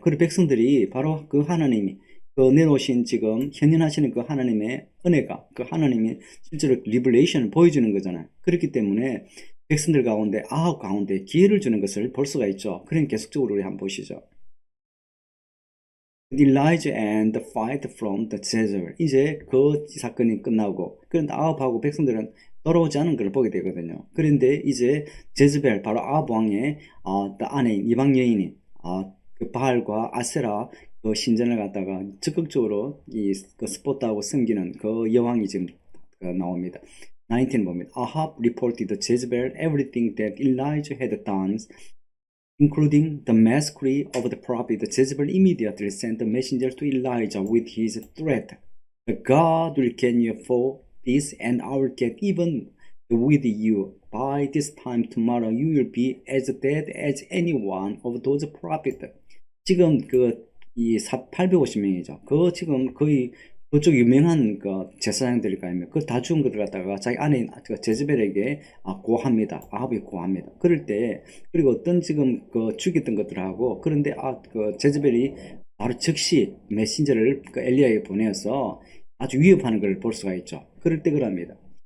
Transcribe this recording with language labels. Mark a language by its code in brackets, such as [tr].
[ko] 그리고 백성들이 바로 그 하나님이 내놓으신 지금 현현하시는 그 하나님의 은혜가 그 하나님이 실제로 리블레이션을 보여주는 거잖아요. 그렇기 때문에 백성들 가운데 아합 가운데 기회를 주는 것을 볼 수가 있죠. 그럼 계속적으로 우리 한번 보시죠. [en] Elijah and the fight from the Jezebel. [ko] 이제 그 사건이 끝나고 그런데 아합하고 백성들은 돌아오지 않은 걸 보게 되거든요. 그런데 이제 제즈벨 바로 아합 왕의 아내인 이방 여인이 그 바알과 아세라 그 신전을 갖다가 적극적으로 그 스포트하고 섬기는 그 여왕이 지금 나옵니다. 19 봅니다. [en] Ahab reported to Jezebel everything that Elijah had done, including the massacre of the prophet. Jezebel immediately sent a messenger to Elijah with his threat. God will get you for this, and I will get even with you. By this time tomorrow, you will be as dead as any one of those prophets. [ko] 지금 850명이죠. 지금 거의 그쪽 유명한 제사장들일까 아니면 다 죽은 것들 갖다가 자기 아내인 제즈벨에게 고합니다. 아합이 고합니다. 그럴 때 그리고 어떤 지금 죽였던 것들하고 그런데 제즈벨이 바로 즉시 메신저를 엘리야에게 보내어서 아주 위협하는 걸 볼 수가 있죠. 그럴 때 그럽니다.